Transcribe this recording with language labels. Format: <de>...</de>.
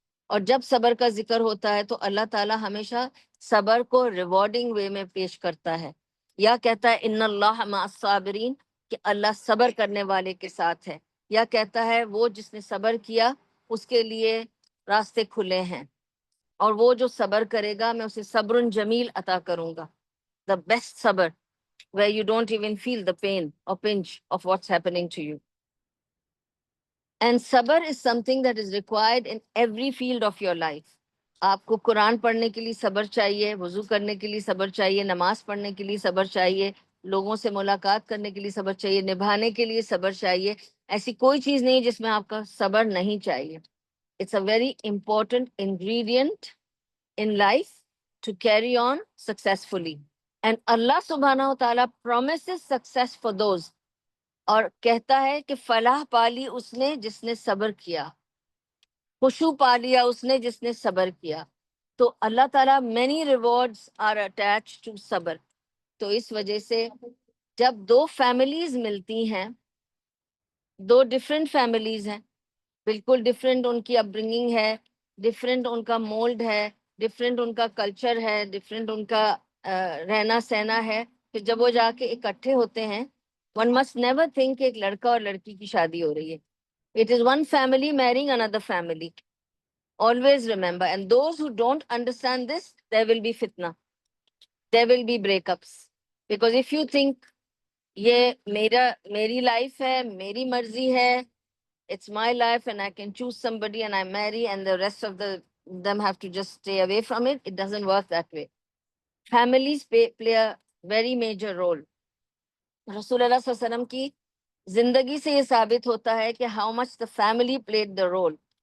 <ur>اور جب صبر کا ذکر ہوتا ہے تو اللہ تعالیٰ ہمیشہ صبر کو ریوارڈنگ وے میں پیش کرتا ہے، یا کہتا ہے</ur> <ar>ان اللہ مع الصابرین،</ar> <ur>کہ اللہ صبر کرنے والے کے ساتھ ہے، یا کہتا ہے وہ جس نے صبر کیا اس کے لیے راستے کھلے ہیں، اور وہ جو صبر کرے گا میں اسے صبر جمیل عطا کروں گا.</ur> <en>the best صبر where you don't even feel the pain or pinch of what's happening to you. And صبر is something that is required in every field of your life.</en> <ur>آپ کو قرآن پڑھنے کے لیے صبر چاہیے، وضو کرنے کے لیے صبر چاہیے، نماز پڑھنے کے لیے صبر چاہیے، لوگوں سے ملاقات کرنے کے لیے صبر چاہیے، نبھانے کے لیے صبر چاہیے. ایسی کوئی چیز نہیں جس میں آپ کا صبر نہیں چاہیے.</ur> <en>It's a very important ingredient in life to carry on successfully. And Allah subhanahu wa ta'ala promises success for those.</en> <ur>اور کہتا ہے کہ فلاح پالی اس نے جس نے صبر کیا، خشوع پا لیا اس نے جس نے صبر کیا. تو اللہ تعالیٰ</ur> <en>many rewards are attached to صبر.</en> <ur>تو اس وجہ سے جب دو فیملیز ملتی ہیں، دو ڈفرینٹ فیملیز ہیں، بالکل ڈفرینٹ ان کی اپ برنگنگ ہے، ڈفرینٹ ان کا مولڈ ہے، ڈفرینٹ ان کا کلچر ہے، ڈفرینٹ ان کا رہنا سہنا ہے، پھر جب وہ جا کے اکٹھے ہوتے ہیں</ur> <en>One must never think</en> <ur>کہ ایک لڑکا اور لڑکی کی شادی ہو رہی ہے.</ur> <en>It is one family marrying another family. Always remember. And those who don't understand this, there will be fitna. There will be breakups. Because if you think</en> <ur>یہ میری لائف ہے, میری مرضی ہے,</ur> <en>it's my life and I can choose somebody and I marry and the rest of them have to just stay away from it, it doesn't work that way. Families play a very major role.</en> <ur>رسول اللہ صلی اللہ علیہ وسلم کی زندگی سے یہ ثابت ہوتا ہے کہ</ur> <en>how much the family played the role.</en>